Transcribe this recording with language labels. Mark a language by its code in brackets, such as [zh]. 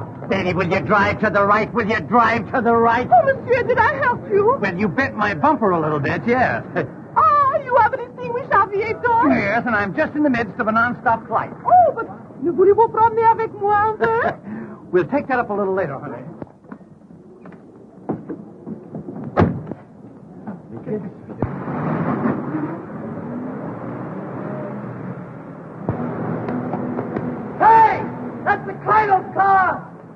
[en] Leni, will you drive to the right? Will you drive to the right? Oh, monsieur, did I help you? Well, you bent my bumper a little bit, yes. Oh, you have an extinguished aviator? Yes, and I'm just in the midst of a non-stop flight. Oh, but [fr] ne voulez-vous promener avec moi un peu? [en] We'll take that up a little later, honey. Hey! That's the Cradle's car!